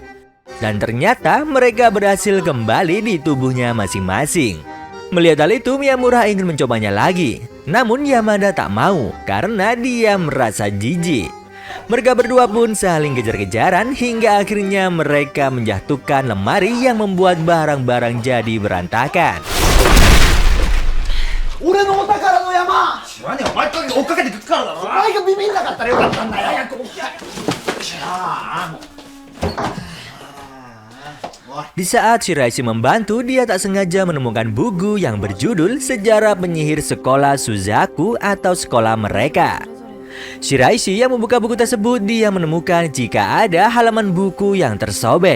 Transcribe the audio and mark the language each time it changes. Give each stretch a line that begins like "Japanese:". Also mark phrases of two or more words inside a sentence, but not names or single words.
Indonesian: Dan ternyata mereka berhasil kembali di tubuhnya masing-masing. Melihat hal itu, Miyamura ingin mencobanya lagi. Namun Yamada tak mau karena dia merasa jijik. Mereka berdua pun saling kejar-kejaran hingga akhirnya mereka menjatuhkan lemari yang membuat barang-barang jadi berantakan.
Japanese: 俺のお宝の山知らねえお前追っかけてくっからだろ。お前がビビんなかったらよかったんだよ。早く起きて。
Indonesian: Di saat Shiraishi membantu, dia tak sengaja menemukan buku yang berjudul Sejarah Penyihir Sekolah Suzaku atau sekolah mereka. Shiraishi yang membuka buku tersebut, dia menemukan jika ada halaman buku yang tersobek.